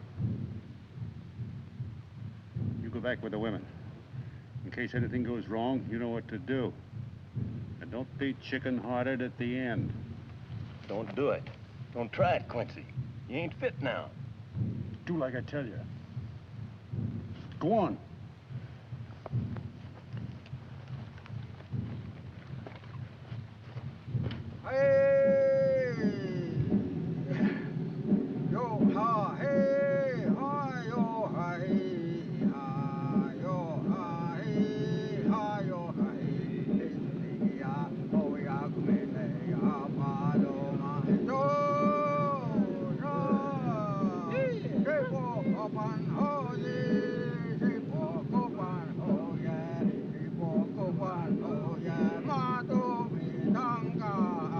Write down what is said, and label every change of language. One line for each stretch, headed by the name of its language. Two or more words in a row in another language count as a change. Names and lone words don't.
English: You go back with the women. In case anything goes wrong, you know what to do. And don't be chicken-hearted at the end. Don't do it. Don't try it, Quincy. You ain't fit now. Do like I tell you. Go on. Hey! Yo ha hey ha yo ha hey ha yo ha hey ha yo ha hey ya oh ya kumene ya paloma yo hey po kopan ho ye hey po kopan ho ye hey po kopan ho ye ma to mi tanga